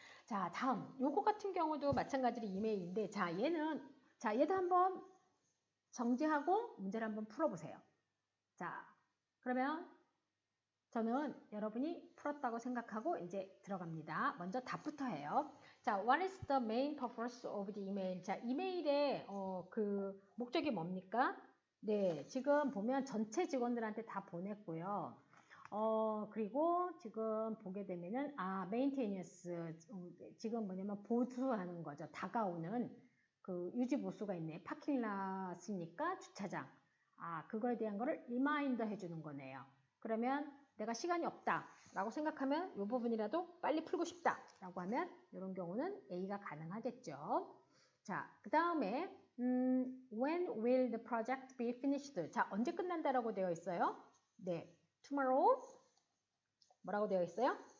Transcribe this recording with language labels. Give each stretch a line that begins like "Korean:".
Korean: 자, 다음. 요거 같은 경우도 마찬가지로 이메일인데, 얘도 한번 정지하고 문제를 한번 풀어보세요. 자, 그러면 저는 여러분이 풀었다고 생각하고 이제 들어갑니다. 먼저 답부터 해요. 자,
English: what is the main purpose of the email?
Korean: 자, 이메일의 그 목적이 뭡니까? 네, 지금 보면 전체 직원들한테 다 보냈고요. 그리고 지금 보게 되면은 maintenance 지금 뭐냐면 보수하는 거죠. 다가오는 그 유지 보수가 있네. 파킹랏이니까 주차장. 그거에 대한 거를 리마인더 해주는 거네요. 그러면 내가 시간이 없다 라고 생각하면 이 부분이라도 빨리 풀고 싶다 라고 하면 이런 경우는 A가 가능하겠죠. 자, 그 다음에
English: when will the project be finished?
Korean: 자, 언제 끝난다라고 되어 있어요? 네, tomorrow 뭐라고 되어 있어요?